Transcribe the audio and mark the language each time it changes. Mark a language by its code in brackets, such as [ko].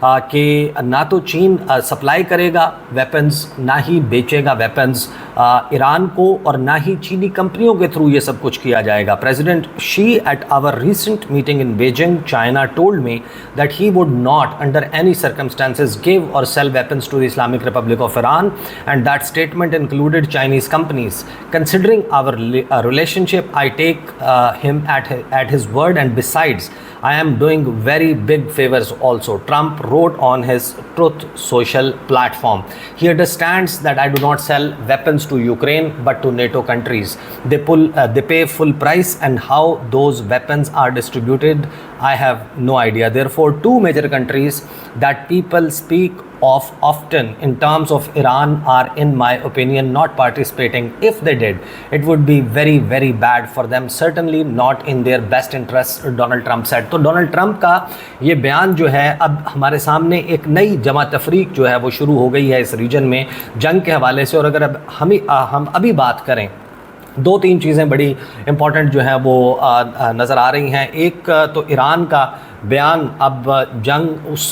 [ur] کہ نہ تو چین سپلائی کرے گا ویپنز، نہ ہی بیچے گا ویپنز ایران کو، اور نہ ہی چینی کمپنیوں کے تھرو یہ سب کچھ کیا جائے گا۔ [en] President Xi at our recent meeting in Beijing China told me that he would not under any circumstances give or sell weapons to the Islamic Republic of Iran, and that statement included Chinese companies. Considering our relationship, I take him at his word, and besides, I am doing very big favors also, Trump wrote on his Truth Social platform. He understands that I do not sell weapons to Ukraine but to NATO countries. They pay full price, and how those weapons are distributed, I have no idea. Therefore, two major countries that people speak of often in terms of Iran are, in my opinion, not participating. If they did, it would be very, very bad for them. Certainly not in their best interest, Donald Trump said. [ur] تو Donald Trump کا یہ بیان جو ہے اب ہمارے سامنے ایک نئی جمع تفریق جو ہے وہ شروع ہو گئی ہے اس ریجن میں جنگ کے حوالے سے۔ اور اگر اب ہم ابھی بات کریں، دو تین چیزیں بڑی امپورٹنٹ جو ہیں وہ نظر آ رہی ہیں۔ ایک تو ایران کا بیان، اب جنگ